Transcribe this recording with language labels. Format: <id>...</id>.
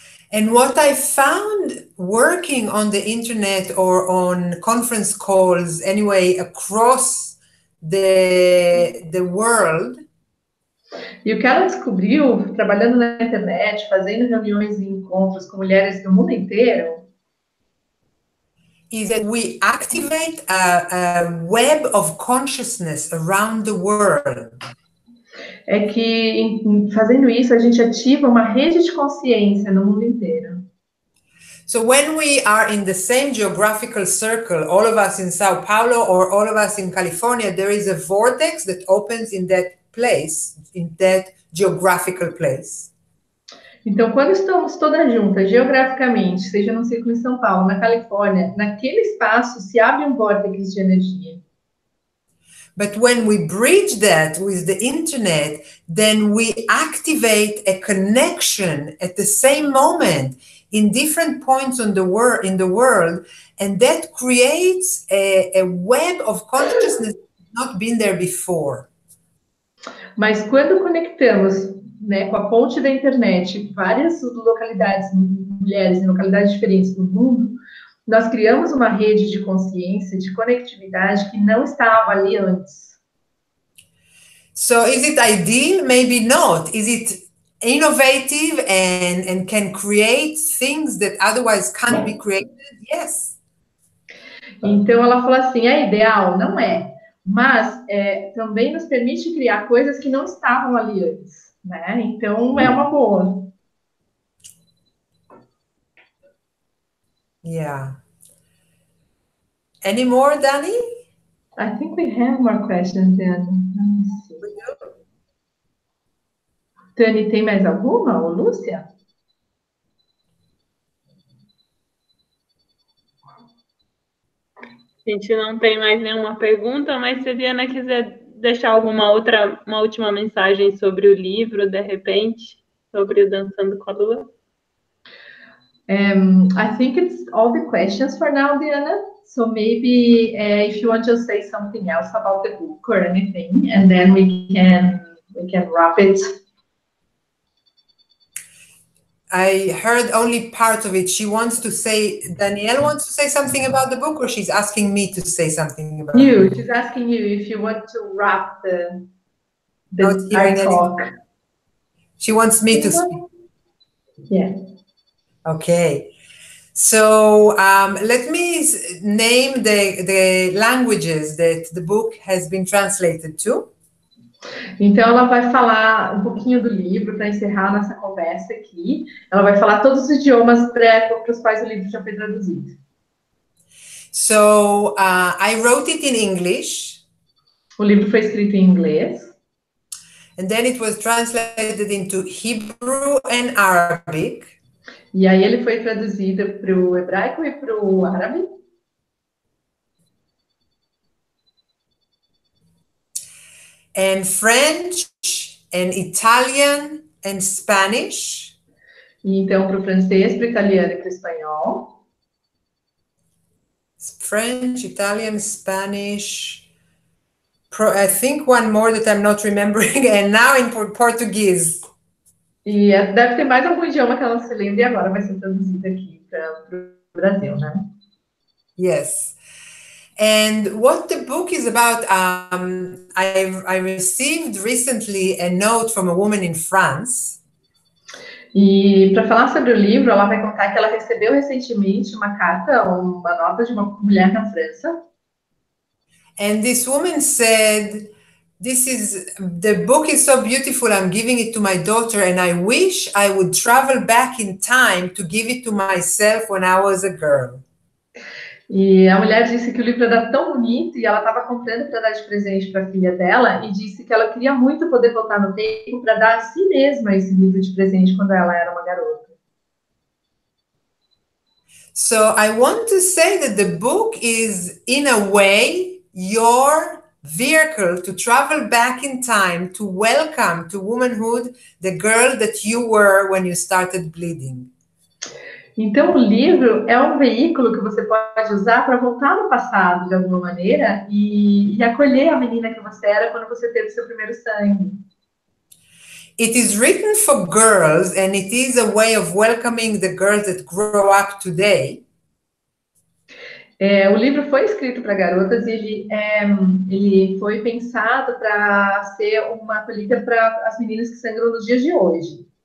<en>And what I found working on the internet or on conference calls anyway across the world.</en> <pt>E o que ela descobriu, trabalhando na internet, fazendo reuniões e encontros com mulheres do mundo inteiro,</pt> <en>is that we activate a web of consciousness around the world.</en> <pt>É que, fazendo isso, a gente ativa uma rede de consciência no mundo inteiro.</pt> <en>So when we are in the same geographical circle, all of us in Sao Paulo or all of us in California, there is a vortex that opens in that place, in that geographical place.</en> <pt>Então, quando estamos todas juntas, geograficamente, seja no círculo em São Paulo, na Califórnia, naquele espaço se abre um vórtice de energia.</pt> <en>But when we bridge that with the internet, then we activate a connection at the same moment in different points in the world, and that creates a web of consciousness that's not been there before.</en> <pt>Mas quando conectamos, né, com a ponte da internet, várias localidades, mulheres em localidades diferentes do mundo, nós criamos uma rede de consciência, de conectividade que não estava ali antes.</pt> <en>So is it ideal? Maybe not. Is it innovative and can create things that otherwise can't be created? Yes.</en> <pt>Então ela falou assim, é ideal? Não é. Mas também nos permite criar coisas que não estavam ali antes, né? Então é uma boa.</pt> <en>Yeah. Any more, Dani? I think we have more questions, Dani.</en> <pt>Dani, tem mais alguma? Ou Lúcia? A gente não tem mais nenhuma pergunta, mas se a DeAnna quiser deixar uma última mensagem sobre o livro, de repente, sobre o Dançando com a Lua.</pt> <en>I think it's all the questions for now, DeAnna. So maybe if you want to say something else about the book or anything, and then we can wrap it. I heard only part of it. She wants to say, Danielle wants to say something about the book, or she's asking me to say something about you. She's asking you if you want to wrap the talk. She wants me to speak. Yeah. Okay. So let me name the languages that the book has been translated to.</en> <pt>Então, ela vai falar um pouquinho do livro para encerrar nossa conversa aqui. Ela vai falar todos os idiomas para os quais o livro já foi traduzido.</pt> <en>So I wrote it in English.</en> <pt>O livro foi escrito em inglês.</pt> <en>And then it was translated into Hebrew and Arabic.</en> <pt>E aí ele foi traduzido para o hebraico e para o árabe.</pt> <en>And French and Italian and Spanish.</en> <pt>E então para o francês, para o italiano e para o espanhol.</pt> <en>French, Italian, Spanish. I think one more that I'm not remembering. And now in Portuguese.</en> <pt>E deve ter mais algum idioma que ela não se lembra e agora vai ser traduzido aqui para o Brasil, né?</pt> <en>Yes. And what the book is about, I received recently a note from a woman in France.</en> <pt>E para falar sobre o livro, ela vai contar que ela recebeu recentemente uma carta, uma nota de uma mulher na França.</pt> <en>And this woman said, the book is so beautiful, I'm giving it to my daughter, and I wish I would travel back in time to give it to myself when I was a girl.</en> <pt>E a mulher disse que o livro era tão bonito e ela estava comprando para dar de presente para a filha dela e disse que ela queria muito poder voltar no tempo para dar a si mesma esse livro de presente quando ela era uma garota.</pt> <en>So I want to say that the book is, in a way, your vehicle to travel back in time to welcome to womanhood the girl that you were when you started bleeding.</en> <pt>Então, o livro é um veículo que você pode usar para voltar no passado, de alguma maneira, e acolher a menina que você era quando você teve seu primeiro sangue.</pt> <en>It is written for girls, and it is a way of welcoming the girls that grow up today.</en> <pt>O livro foi escrito para garotas e ele foi pensado para ser uma acolhida para as meninas que sangram nos dias de hoje.</pt>